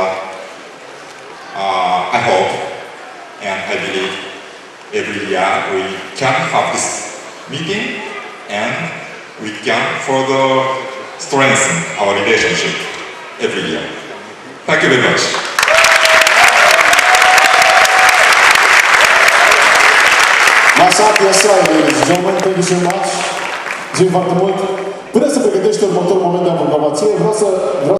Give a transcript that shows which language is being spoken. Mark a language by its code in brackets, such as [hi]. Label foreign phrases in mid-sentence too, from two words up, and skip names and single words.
[en] I hope and I believe every year we can have this meeting and we can further strengthen our relationship every year. Thank you very much. Masat Yasai, ladies and gentlemen, thank you so much. [ro] Mulțumim foarte mult. Până se pregătește următorul moment de aprobație, vreau să